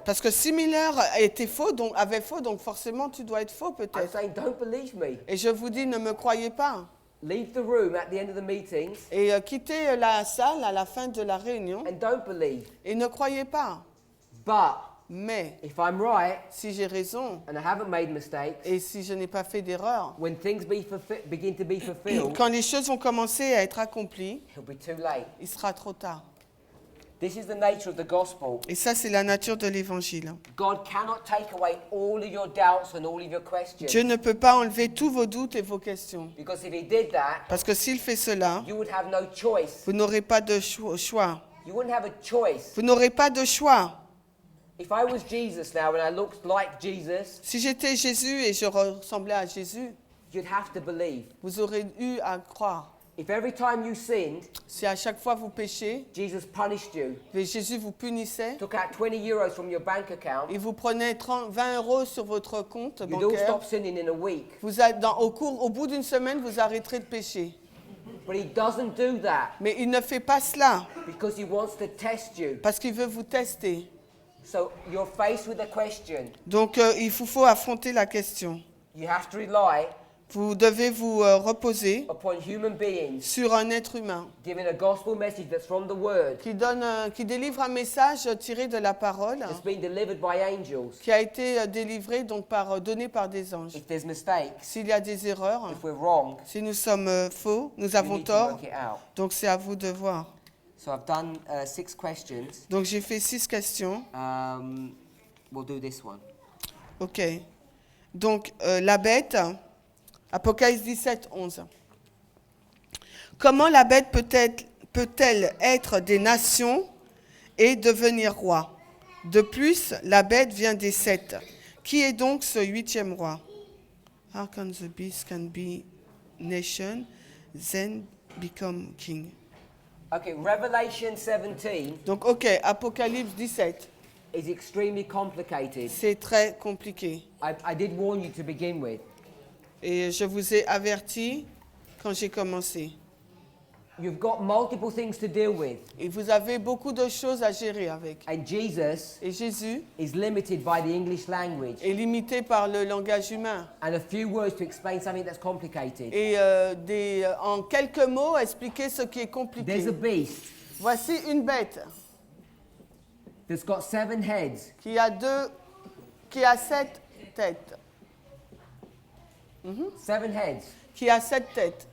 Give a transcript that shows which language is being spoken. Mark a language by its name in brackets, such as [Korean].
[French] Parce que si Miller avait faux, donc forcément tu dois être faux [English] I'm [French] peut-être. [English] saying, don't believe me. [French] Et je vous dis, ne me croyez pas. [English] Leave the room at the end of the meetings [French] Et quittez la salle à la fin de la réunion [English] and don't believe. [French] et ne croyez pas. [English] But [French] Mais [English] if I'm right [French] si j'ai raison [English] and I haven't made mistakes, [French] et si je n'ai pas fait d'erreur, [English] when things begin to be fulfilled, [French] quand les choses vont commencer à être accomplies, [English] it'll be too late. [French] il sera trop tard. [English] This is the nature of the gospel. [French] Et ça, c'est la nature de l'évangile. [English] God cannot take away all of your doubts and all of your questions. [French] Dieu ne peut pas enlever tous vos doutes et vos questions. [English] Because if he did that, [French] Parce que s'il fait cela, [English] you would have no choice. [French] vous n'aurez pas de choix. [English] You wouldn't have a choice. [French] Vous n'aurez pas de choix. [English] If I was Jesus now and I looked like Jesus, [French] Si j'étais Jésus et je ressemblais à Jésus, [English] you'd have to believe. [French] vous aurez eu à croire. [English] If every time you sinned, [French] Si à chaque fois vous péchez, [English] Jesus punished you, [French] et Jésus vous punissait, [English] took out 20 euros from your bank account, [French] il vous prenait 20 euros sur votre compte [English] you'd all [French] bancaire, [English] stop sinning in a week. [French] au bout d'une semaine, vous arrêterez de pécher. [English] But he doesn't do that [French] Mais il ne fait pas cela [English] because he wants to test you. [French] parce qu'il veut vous tester. [English] So you're faced with a question. [French] Donc il faut affronter la question. [English] You have to rely [French] Vous devez vous reposer [English] upon human beings [French] sur un être humain [English] giving a gospel message that's from the word, [French] qui délivre un message tiré de la parole, [English] that's been delivered by angels. [French] qui a été délivré, donc donné par des anges. [English] If there's mistakes, [French] S'il y a des erreurs, [English] if we're wrong, [French] si nous sommes faux, nous [English] we [French] avons [English] need to [French] tort, [English] work it out. [French] donc c'est à vous de voir. [English] So I've done 6 questions. [French] Donc j'ai fait 6 questions. [English] We'll do this one. [French] Ok. Donc la bête, Apocalypse 17, 11. Comment la bête peut-elle être des nations et devenir roi? De plus, la bête vient des 7. Qui est donc ce 8e roi? [English] How can the beast can be nation, then become king? Okay, Revelation 17 [French] Donc ok, Apocalypse 17. [English] is extremely complicated. [French] C'est très compliqué. [English] I did warn you to begin with. [French] Et je vous ai averti quand j'ai commencé. [English] You've got multiple things to deal with. [French] Et vous avez beaucoup de choses à gérer avec. [English] And Jesus [French] Et Jésus [English] is limited by the English language. [French] est limité par le langage humain. [English] And a few words to explain something that's complicated. [French] Et en quelques mots, expliquer ce qui est [English] There's [French] compliqué. [English] a beast [French] Voici une bête [English] that's got 7 heads. [French] qui a 7 têtes. [English] 7 heads. [French] qui a 7 têtes.